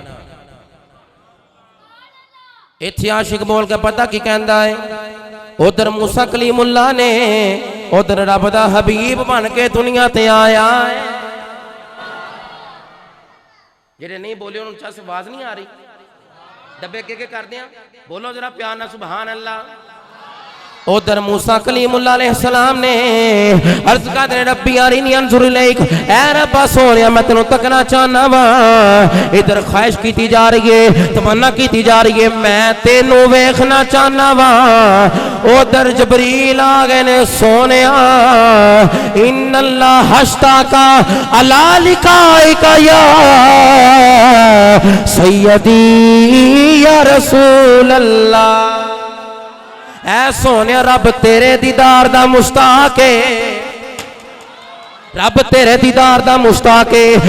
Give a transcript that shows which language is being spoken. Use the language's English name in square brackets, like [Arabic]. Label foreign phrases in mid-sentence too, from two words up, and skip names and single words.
[Punjabi] ਇੱਥੇ ਆਸ਼ਿਕ ਬੋਲ ਕੇ ਪਤਾ ਕੀ ਕਹਿੰਦਾ ਹੈ, ਉਧਰ ਮੂਸਾ ਕਲੀਮੁੱਲਾਹ ਨੇ ਉਧਰ ਰੱਬ ਦਾ ਹਬੀਬ ਬਣ ਕੇ ਦੁਨੀਆ ਤੇ ਆਇਆ ਹੈ। ਜਿਹੜੇ ਨਹੀਂ ਬੋਲੇ ਉਨ੍ਹੋਨੇ ਸੇ ਆਵਾਜ਼ ਨਹੀਂ ਆ ਰਹੀ, ਡੱਬੇ ਕੇ ਕਰ ਦਿਆ, ਬੋਲੋ ਜ਼ਰਾ ਪਿਆਰ ਨਾ [Arabic] سبحان الله. [Punjabi] ਉਧਰ ਮੂਸਾ ਕਲੀਮੁੱਲਾਹ ਅਲੈਹਿੱਸਲਾਮ ਨੇ ਅਰਜ਼ ਕਰ ਦੇ [Arabic] رب أرني أنظر إليك, [Punjabi] ਐ ਰੱਬਾ ਸੋਹਣਿਆ ਮੈਂ ਤੈਨੂੰ ਤੱਕਣਾ ਚਾਹਨਾ ਵਾਂ। ਇਧਰ ਖ਼ਾਹਿਸ਼ ਕੀ ਜਾ ਰਹੀ ਹੈ, ਤਮੰਨਾ ਕੀ ਜਾ ਰਹੀ ਹੈ, ਮੈਂ ਤੈਨੂੰ ਵੇਖਣਾ ਚਾਹਨਾ ਵਾਂ। ਉਧਰ ਜਬਰੀਲ ਆ ਗਏ ਨੇ ਸੋਹਣਿਆ, [Arabic] إن الله اشتاق إلى لقائك يا سيدي يا رسول الله. [Punjabi] ਐ ਸੋਹਣੇ ਰੱਬ ਤੇਰੇ ਦੀਦਾਰ ਦਾ ਮੁਸ਼ਤਾਕ ਹੈ, ਰੱਬ ਤੇਰੇ ਦੀਦਾਰ ਦਾ ਮੁਸ਼ਤਾਕ ਹੈ।